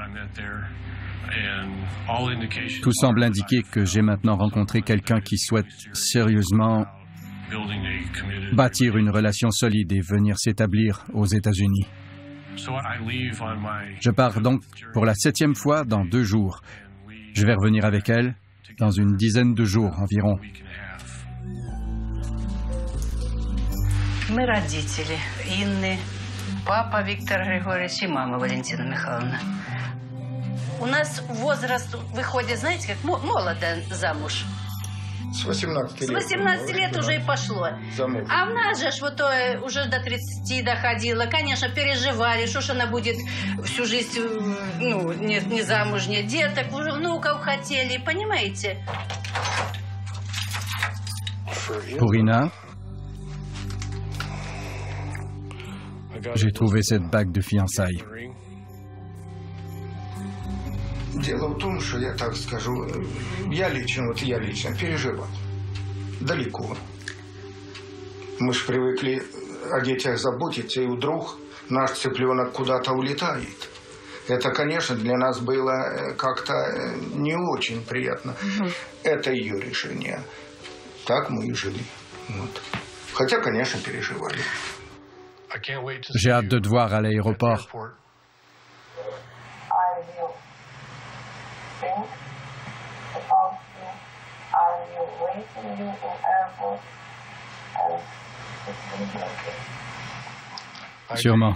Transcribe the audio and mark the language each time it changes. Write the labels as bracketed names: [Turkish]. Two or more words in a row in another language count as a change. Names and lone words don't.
[French] Tout semble indiquer que j'ai maintenant rencontré quelqu'un qui souhaite sérieusement bâtir une relation solide et venir s'établir aux États-Unis. Je pars donc pour la 7e fois dans 2 jours. Je vais revenir avec elle dans une dizaine de jours environ. [Russian] Мы родители Инны, папа Виктор Григорьевич и мама Валентина Михайловна. У нас возраст выходит, знаете, как молодая замуж. С 18 лет. С 18 лет уже и пошло. Замуж. А в нас же вот уже до 30 доходило. Конечно, переживали, что ж она будет всю жизнь, ну, не замужняя, деток, уже внуков хотели, понимаете? [French] Pour Ina, j'ai trouvé cette bague de fiançailles. [Russian] Дело в том, что я так скажу, я лично переживал. Далеко. Мы ж привыкли о детях заботиться, и вдруг наш цыпленок куда-то улетает. Это, конечно, для нас было как-то не очень приятно. Это ее решение. Так мы и жили. Вот. Хотя, конечно, переживали. [French] J'ai hâte de te voir à l'aéroport. Sûrement.